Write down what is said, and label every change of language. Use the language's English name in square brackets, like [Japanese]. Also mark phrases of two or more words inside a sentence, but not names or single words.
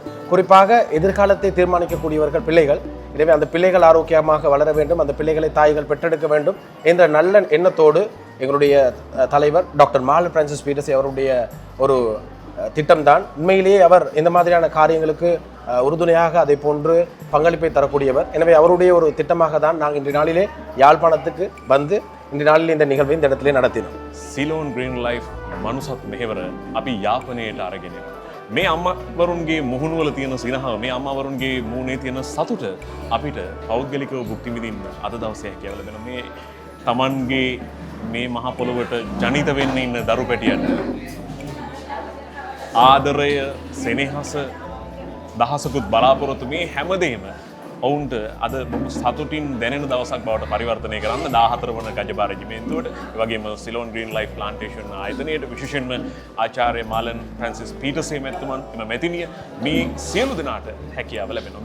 [Tamil] குறிப்பாக எதிர்காலத்தை தீர்மானிக்கக்கூடியவர்கள் பிள்ளைகள். எனவே அந்த பிள்ளைகள் ஆரோக்கியமாக வளர வேண்டும், அந்த பிள்ளைகளை தாய்கள் பெற்றெடுக்க வேண்டும் என்ற நல்ல எண்ணத்தோடு எங்களுடைய தலைவர் டாக்டர் மாலன் ஃப்ரான்சிஸ் பீட்டர்ஸ் அவருடைய ஒரு திட்டம்தான். உண்மையிலேயே அவர் இந்த மாதிரியான காரியங்களுக்கு உறுதுணையாக அதை போன்று பங்களிப்பை தரக்கூடியவர். எனவே அவருடைய ஒரு திட்டமாக தான் நாங்கள் இன்றைய நாளிலே யாழ்ப்பாணத்துக்கு வந்து இன்றைய நாளில் இந்த நிகழ்வை இந்த இடத்திலே நடத்தினோம். [Sinhala] සිලෝන් ග්‍රීන් ලයිෆ් මනුසත් මෙහෙවර අපි යාපනයට අරගෙන මේ අම්මවරුන්ගේ මුහුණුවල තියෙන සිනහව, මේ අම්මවරුන්ගේ මූණේ තියෙන සතුට අපිට පෞද්ගලිකව භුක්ති විඳින්න අද දවසේ හැකියාව ලැබෙනවා. මේ Tamanගේ මේ මහ පොළොවට ජනිත වෙන්න ඉන්න දරු පැටියට ආදරය, සෙනෙහස, දහසකුත් බලාපොරොත්තු මේ හැමදේම ඔවුන්ට අද බොහොම සතුටින් දැනෙන දවසක් බවට පරිවර්තනය කරන්න 14 වන ගජබා රෙජිමේන්තුවට, ඒ වගේම සිලෝන් ග්‍රීන් ලයිෆ් ප්ලාන්ටේෂන් ආයතනයට, විශේෂයෙන්ම ආචාර්ය මාලන් ෆ්‍රැන්සිස් පීටර්සේ මැතිතුමන් එම මැතිනිය මේ සියලු දෙනාට හැකියාව ලැබෙනවා.